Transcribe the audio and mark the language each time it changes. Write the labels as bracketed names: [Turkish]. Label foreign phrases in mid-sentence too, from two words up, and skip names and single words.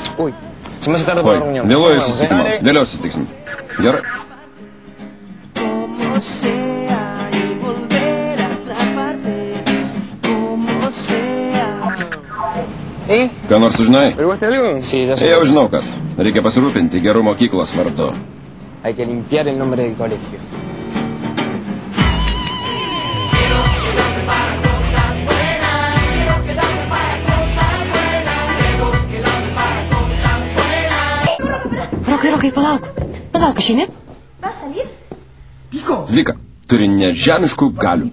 [Lithuanian] Oi, vėluoju susitikimą. Vėliau susitiksim. Gerai. Ką nors sužinai? Jau žinau kas. Reikia pasirūpinti gerų mokyklos vardu. [Spanish] Hay que limpiar el nombre del colegio. [Lithuanian] Rokai, palauk. Palauk, išeini? Vika, turi nežemiškų galių.